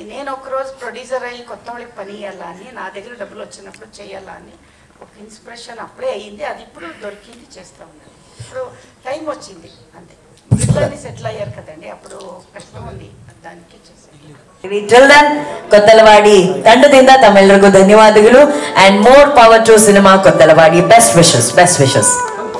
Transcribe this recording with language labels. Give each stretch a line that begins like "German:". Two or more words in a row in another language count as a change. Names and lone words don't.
Telugu: నేను ఒకరోజు ప్రొడ్యూసర్ అయ్యి కొత్త వాళ్ళకి పని చేయాలా అని, నా దగ్గర డబ్బులు వచ్చినప్పుడు చేయాలా అని ఒక ఇన్స్పిరేషన్ అప్పుడే అయ్యింది. అది ఇప్పుడు దొరికింది, చేస్తూ ఉన్నాను. ఇప్పుడు టైం వచ్చింది అంతే. పిల్లల్ని సెటిల్ అయ్యారు కదండి, అప్పుడు కష్టం ఉంది, దానికి చేశాను.
Kannada: కొత్తలవాడి ತಂಡದಿಂದ ತಮ್ಮೆಲ್ಲರಿಗೂ ಧನ್ಯವಾದಗಳು.
English: and more power to cinema
Kannada: ಕೊತ್ತಲವಾಡಿ.
English: best wishes.